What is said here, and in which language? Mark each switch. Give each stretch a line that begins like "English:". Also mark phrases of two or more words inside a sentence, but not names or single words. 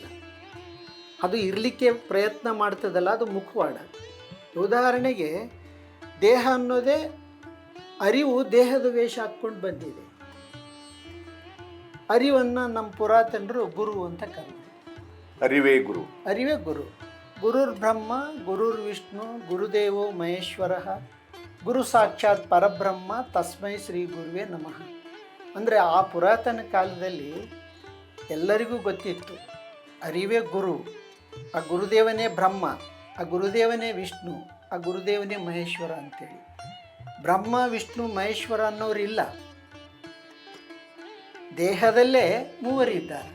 Kannada: ಅದು ಇರಲಿಕ್ಕೆ ಪ್ರಯತ್ನ ಮಾಡ್ತದಲ್ಲ, ಅದು ಮುಖವಾಡ. ಉದಾಹರಣೆಗೆ ದೇಹ ಅನ್ನೋದೇ ಅರಿವು ದೇಹದ ವೇಷ ಹಾಕ್ಕೊಂಡು ಬಂದಿದೆ. ಅರಿವನ್ನು ನಮ್ಮ ಪುರಾತನರು ಗುರು ಅಂತ ಕರೆದರು. ಅರಿವೇ ಗುರು. ಅರಿವೇ ಗುರು.
Sanskrit: ಗುರುರ್ ಬ್ರಹ್ಮ ಗುರುರ್ ವಿಷ್ಣು ಗುರುದೇವೋ ಮಹೇಶ್ವರ ಗುರು ಸಾಕ್ಷಾತ್ ಪರಬ್ರಹ್ಮ ತಸ್ಮೈ ಶ್ರೀ ಗುರುವೇ ನಮಃ.
Kannada: ಅಂದರೆ ಆ ಪುರಾತನ ಕಾಲದಲ್ಲಿ ಎಲ್ಲರಿಗೂ ಗೊತ್ತಿತ್ತು ಅರಿವೇ ಗುರು, ಆ ಗುರುದೇವನೇ ಬ್ರಹ್ಮ, ಆ ಗುರುದೇವನೇ ವಿಷ್ಣು, ಆ ಗುರುದೇವನೇ ಮಹೇಶ್ವರ ಅಂತೇಳಿ. ಬ್ರಹ್ಮ ವಿಷ್ಣು ಮಹೇಶ್ವರ ಅನ್ನೋರಿಲ್ಲ, ದೇಹದಲ್ಲೇ ಮೂವರಿದ್ದಾರೆ.